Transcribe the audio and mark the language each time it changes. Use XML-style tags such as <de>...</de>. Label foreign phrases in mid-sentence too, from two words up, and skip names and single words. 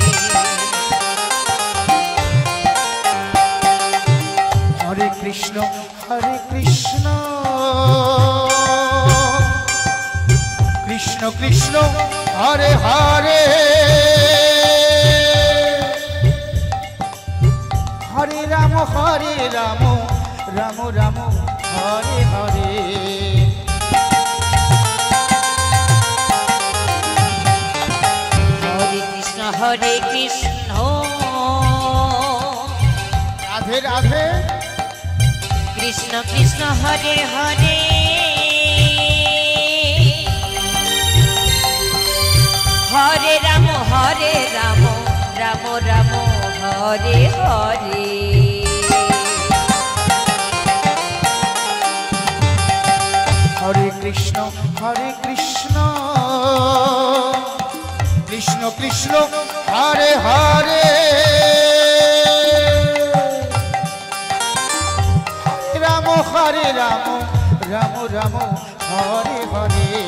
<sa>হরে কৃষ্ণ কৃষ্ণ কৃষ্ণ হরে হরে হরে রাম রাম হরে হরে হরে কৃষ্ণ রাধে রাধে কৃষ্ণ হরে হরে হরে রাম রাম হরে হরে হরে কৃষ্ণ কৃষ্ণ হরে হরে রাম রাম হরে হরে</sa>